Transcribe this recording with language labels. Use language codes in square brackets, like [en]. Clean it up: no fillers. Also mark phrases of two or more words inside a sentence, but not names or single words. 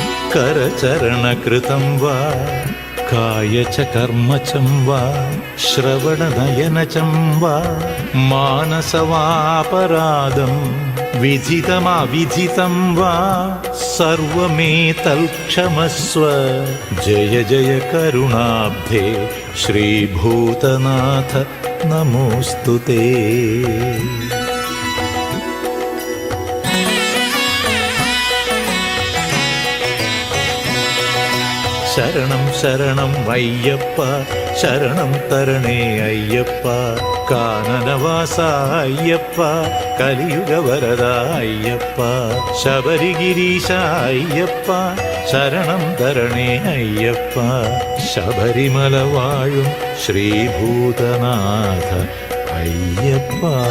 [sa] करचरणकृतं वा काय च कर्म चं वा श्रवणनयनचं वा मानसवापराधं विधितमविधितं वा सर्वमेतत्क्षमस्व जय जय करुणाब्धे श्रीभूतनाथ नमोऽस्तु ते। [ml] ശരണം ശരണം അയ്യപ്പ ശരണം തരണേ അയ്യപ്പ കാനനവാസ അയ്യപ്പ കലിയുഗവരദ അയ്യപ്പ ശബരിഗിരീശ അയ്യപ്പ ശരണം തരണേ അയ്യപ്പ ശബരിമല വാഴും ശ്രീഭൂതനാഥ അയ്യപ്പ।